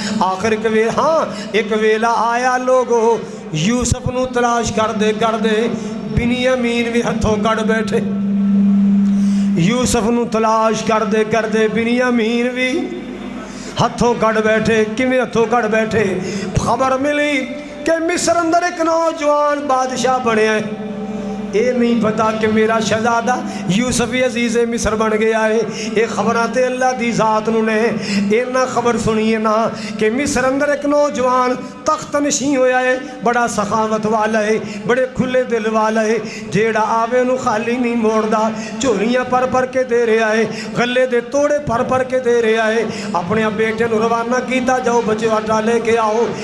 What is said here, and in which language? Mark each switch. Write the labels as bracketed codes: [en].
[pa] آخر ایک ویلا آیا لوگو یوسف نو تلاش کر دے بنیامین بھی ہتھوں کڑ بیٹھے یوسف نو تلاش کر دے بنیامین بھی ہتھوں کڑ بیٹھے. کیویں ہتھوں کڑ بیٹھے؟ خبر ملی کہ مصر اندر ایک نوجوان بادشاہ بنے ہیں [ur] یہ نہیں پتا کہ میرا شہزادہ یوسف عزیز مصر بن گیا ہے. [pa] یہ خبراں تے اللہ دی ذات نو نے. اینا خبر سنیے نا کہ مصر اندر ایک نوجوان تخت نشین ہویا ہے, بڑا سخاوت والا ہے, بڑے کھلے دل والا ہے, جیڑا آوے نو خالی نہیں موڑدا, چوریاں پر پر کے دے رہا ہے, غلے دے توڑے پر پر کے دے رہا ہے. اپنے بیٹے نو روانہ کیتا, جاؤ بچے آٹا لے کے آؤ.